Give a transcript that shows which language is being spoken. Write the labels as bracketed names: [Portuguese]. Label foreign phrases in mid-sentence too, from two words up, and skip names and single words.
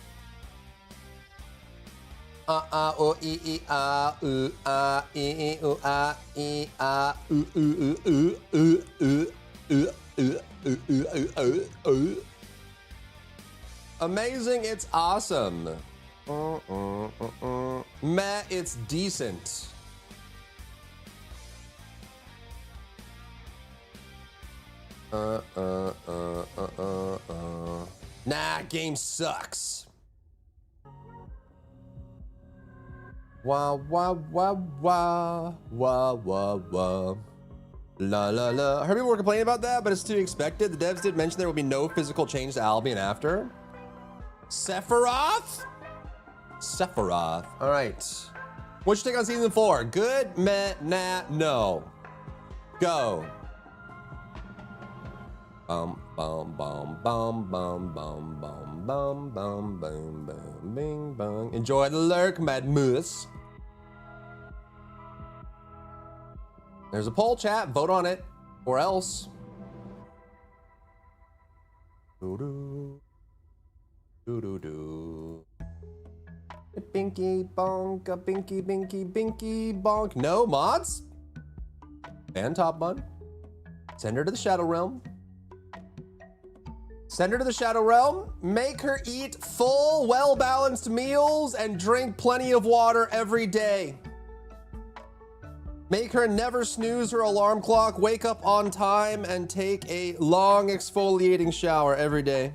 [English] Amazing, it's awesome. Meh, it's decent. Nah, game sucks. Wah wah wah wah wah wah wah. La la la. I heard people were complaining about that, but it's to be expected. The devs did mention there will be no physical change to Albion after. Sephiroth? All right. What's your take on season 4? Good, meh, nah, no. Go. Bum bum bum bum bum bum bum bum bum boom boom bing bong. Enjoy the lurk, Mad Moose. There's a poll, chat. Vote on it, or else. Doo doo doo. Binky bonk, a binky binky binky bonk. No mods. Ban Top Bun. Send her to the Shadow Realm. Send her to the Shadow Realm. Make her eat full, well-balanced meals and drink plenty of water every day. Make her never snooze her alarm clock, wake up on time, and take a long exfoliating shower every day.